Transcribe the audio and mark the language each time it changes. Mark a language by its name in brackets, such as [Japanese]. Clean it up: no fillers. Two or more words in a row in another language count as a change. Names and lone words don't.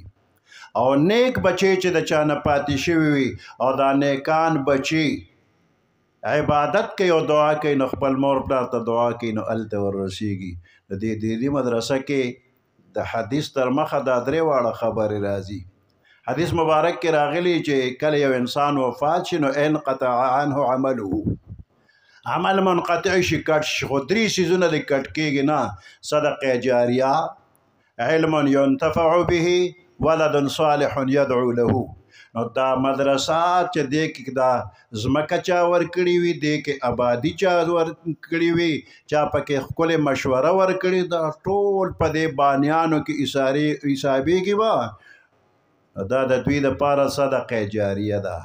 [Pashto] او نیک بچی چې د چا نه پاتې شوي وي او دا نیکان بچي عبادت کوي او دعا کوي نو خپل مور پلار ته دعا کوي نو هلته ورسېږي. د دې دیني مدرسه کې د حدیث تر مخه دا 3 واړه خبرې راځي. حدیث مبارک کې راغلی چې کله یو انسان وفات شي نو [Arabic] انقطع عنه عمله، [Pashto] عمل منقطع شي، کټ شي، خو 3 څیزونه د کټ کېږي نه: [Arabic] صدقه جاریه، علم ينتفع به، ولد صالح يدعو له. [Pashto] نو دا مدرسه چې دې کې دا ځمکه چا ورکړې وي، دې کې آبادي چا ورکړې وي، چا پکې ښکلې مشوره ورکړې، دا ټول په دې بانیانو کې حسابېږي به. دا د دوی دپاره [Arabic] صدقه جاریه [Pashto] ده.